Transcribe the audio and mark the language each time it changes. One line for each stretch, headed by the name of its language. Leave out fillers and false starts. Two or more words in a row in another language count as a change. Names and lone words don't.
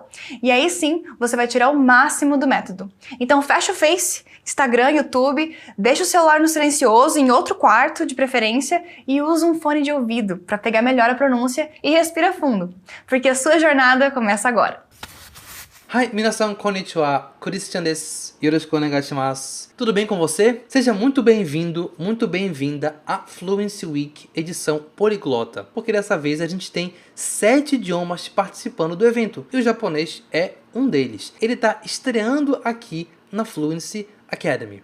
Portuguese: E aí sim, você vai tirar o máximo do método. Então fecha o Face, Instagram, YouTube, deixa o celular no silencioso, em outro quarto de preferência, e usa um fone de ouvido para pegar melhor a pronúncia e respira fundo, porque a sua jornada começa agora.
Japanese: Hi、皆さんこんにちは、Christianです。よろしくお願いします.
Portuguese: Tudo bem com você? Seja muito bem-vindo, muito bem-vinda à Fluency Week edição poliglota, porque dessa vez a gente tem 7 idiomas participando do evento, e o japonês é um deles. Ele está estreando aqui na Fluency Academy.